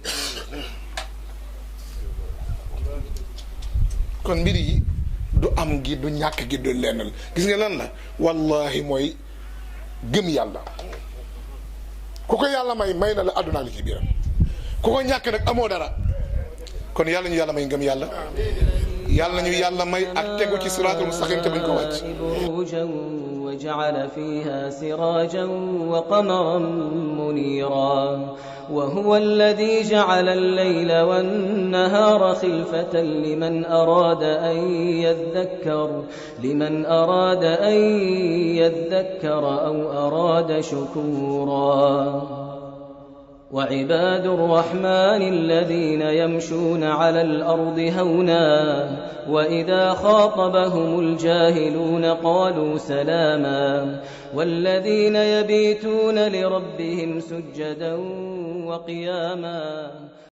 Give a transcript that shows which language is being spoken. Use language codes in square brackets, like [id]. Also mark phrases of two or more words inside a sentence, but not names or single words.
[wo] kon mbir yi du am gi du ñàkk gi du lennal gis nga lan la wallahi mooy gëm yàlla ku ko yàlla may na la àdduna li ci biiram ku ko ñàkk nag amoo dara kon yàlla ñu yàlla may ngëm yàlla yàlla nañu yàlla may ak tegu ci [ar] الصراط المستقيم [wo] te buñ ko wàcc [ar] وجعل فيها سراجا وقمرا منيرا وهو الذي جعل الليل والنهار خلفة لمن أراد أن يذكر أو أراد شكورا وعباد الرحمن الذين يمشون على الأرض هونا وإذا خاطبهم الجاهلون قالوا سلاما والذين يبيتون لربهم سجدا وقياما